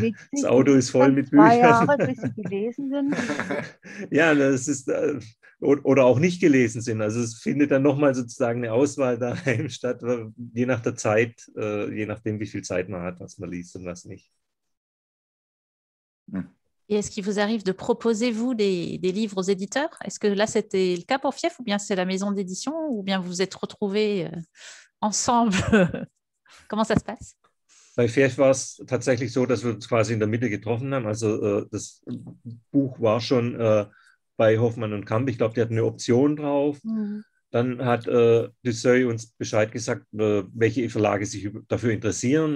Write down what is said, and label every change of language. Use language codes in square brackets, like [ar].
[de] Das Auto ist voll mit 2 Büchern. Jahre, bis sie gelesen sind. Ja, das ist, oder auch nicht gelesen sind. Also es findet dann nochmal sozusagen eine Auswahl daheim statt, je nach der Zeit, je nachdem, wie viel Zeit man hat, was man liest und was nicht. [fr] Et est-ce qu'il vous arrive de proposer, vous, des livres aux éditeurs? Est-ce que là, c'était le cas pour Fief, ou bien c'est la maison d'édition, ou bien vous vous êtes retrouvés ensemble? Comment ça se passe? [de] Bei Fief war es tatsächlich so, dass wir uns quasi in der Mitte getroffen haben. Also das Buch war schon bei Hoffmann und Kamp. Ich glaube, die hatten eine Option drauf. Mhm. Dann hat Dusseuil uns Bescheid gesagt, welche Verlage sich dafür interessieren.